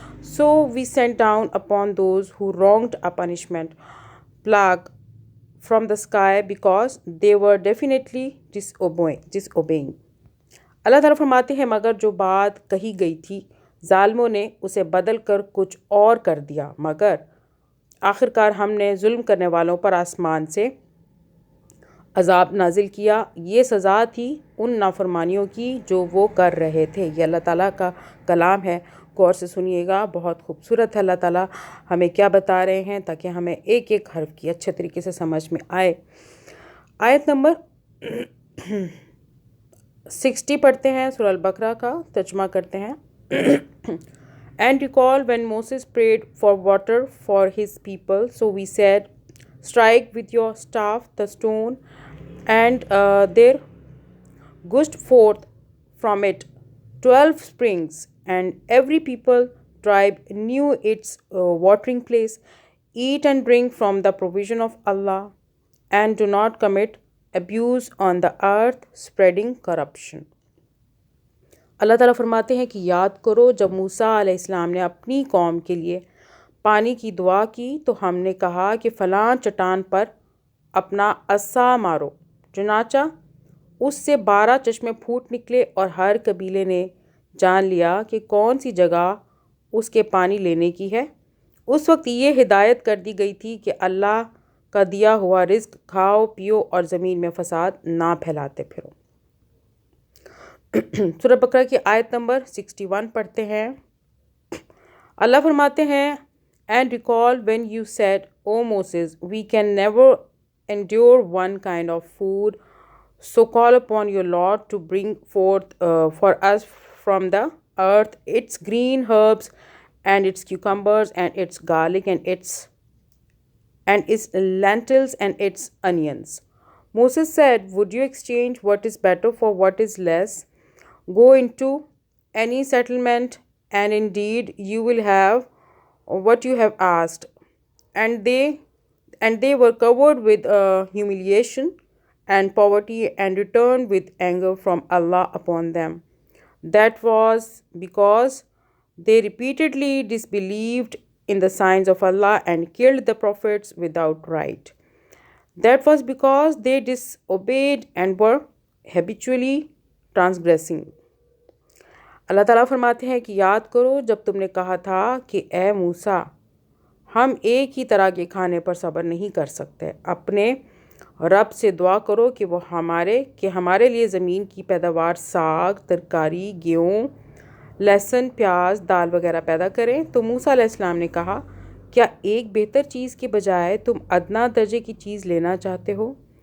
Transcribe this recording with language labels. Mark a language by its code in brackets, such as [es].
[en] So we sent down upon those who wronged a punishment, plague from the sky, because they were definitely disobeying." [ur] اللہ تعالیٰ فرماتے ہیں، مگر جو بات کہی گئی تھی ظالموں نے اسے بدل کر کچھ اور کر دیا، مگر آخر کار ہم نے ظلم کرنے والوں پر آسمان سے عذاب نازل کیا، یہ سزا تھی ان نافرمانیوں کی جو وہ کر رہے تھے۔ یہ اللہ تعالیٰ کا کلام ہے، غور سے سنیے گا، بہت خوبصورت ہے اللہ تعالیٰ ہمیں کیا بتا رہے ہیں تاکہ ہمیں ایک ایک حرف کی اچھے طریقے سے سمجھ میں آئے۔ آیت نمبر 60 پڑھتے ہیں، سورہ البقرہ کا ترجمہ کرتے [en] ہیں۔ And recall when Moses prayed for water for his people, so we said, strike with your staff the stone, and there gushed forth from it 12 springs, and every people tribe knew its watering place. Eat and drink from the provision of Allah, and do not commit abuse on the earth, spreading corruption. [ur] اللہ تعالیٰ فرماتے ہیں کہ یاد کرو جب موسیٰ علیہ السلام نے اپنی قوم کے لیے پانی کی دعا کی تو ہم نے کہا کہ فلاں چٹان پر اپنا عصا مارو، چنانچہ اس سے 12 چشمے پھوٹ نکلے اور ہر قبیلے نے جان لیا کہ کون سی جگہ اس کے پانی لینے کی ہے۔ اس وقت یہ ہدایت کر دی گئی تھی کہ اللہ کا دیا ہوا رزق کھاؤ پیو اور زمین میں فساد نہ پھیلاتے پھرو۔ سورہ بقرہ کی آیت نمبر 61 پڑھتے ہیں۔ اللہ فرماتے [en] ہیں And recall when you said, O Moses, we can never endure one kind of food, so call upon your Lord to bring forth for us from the earth its green herbs and its cucumbers and its garlic and its lentils and its onions. Moses said, would you exchange what is better for what is less? Go into any settlement, and indeed you will have what you have asked. And they were covered with humiliation and poverty and returned with anger from Allah upon them. That was because they repeatedly disbelieved in the signs of Allah and killed the prophets without right. That was because they disobeyed and were habitually transgressing. [ur] اللہ تعالیٰ فرماتے ہیں کہ یاد کرو جب تم نے کہا تھا کہ اے موسیٰ ہم ایک ہی طرح کے کھانے پر صبر نہیں کر سکتے، اپنے رب سے دعا کرو کہ وہ ہمارے لیے زمین کی پیداوار ساگ، ترکاری، گیہوں، لہسن، پیاز، دال وغیرہ پیدا کریں۔ تو موسیٰ علیہ السلام نے کہا کیا ایک بہتر چیز کے بجائے تم ادنیٰ درجے کی چیز لینا چاہتے ہو؟